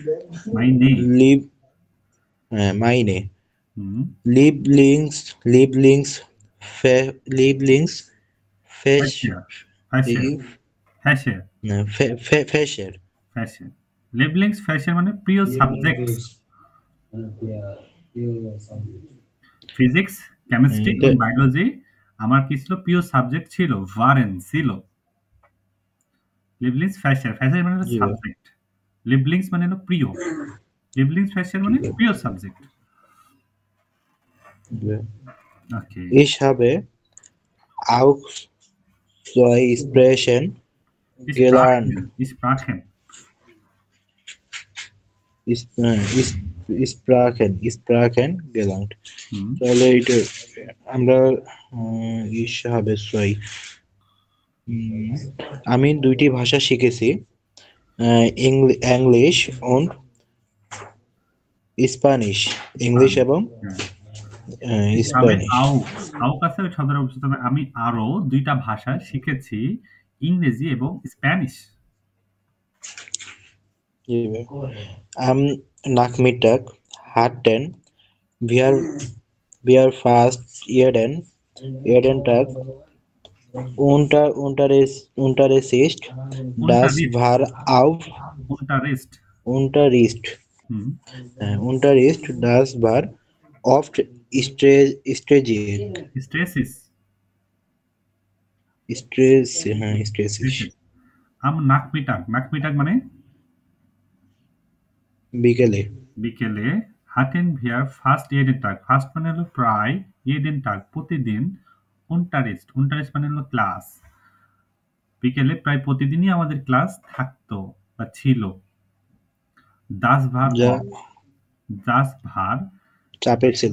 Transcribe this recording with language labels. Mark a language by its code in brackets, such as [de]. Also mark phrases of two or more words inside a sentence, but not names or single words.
[bn] Lieblingsfächer মানে প্রিয় সাবজেক্ট। ফিজিক্স, কেমিস্ট্রি এবং বায়োলজি আমার কি ছিল? প্রিয় সাবজেক্ট ছিল। ভারেন ছিল। Lieblingsfächer মানে সাবজেক্ট। Lieblings মানে হলো প্রিয়। Lieblingsfächer মানে প্রিয় সাবজেক্ট। Okay. [de] Ich habe auch 2 Sprachen gelernt. Sprachen gelernt. [bn] তাহলে এটা আমরা [de] ich habe 2 [bn] আমি 2টি ভাষা শিখেছি। [de] English und Spanish, English এবং [bn] আমি Spanish. আও কাছে ওই শব্দটা বুঝতে হবে। আমি আরো 2টা ভাষা শিখেছি, ইংরেজি এবং স্প্যানিশ। [de] Am Nachmittag hatten wir fast jeden Tag Unterricht. Das war auf Unterricht. Das war oft stressig. Am Nachmittag [bn] মানে বিকেলে [de] hatten wir fast jeden Tag, [bn] ফার্স্ট মানে হলো প্রায়, [de] jeden Tag [bn] প্রতিদিন, Unterricht মানে হলো ক্লাস। বিকেলে প্রায় প্রতিদিনই আমাদের ক্লাস থাকতো বা ছিল। [de] Das war [bn] চাপের ছিল,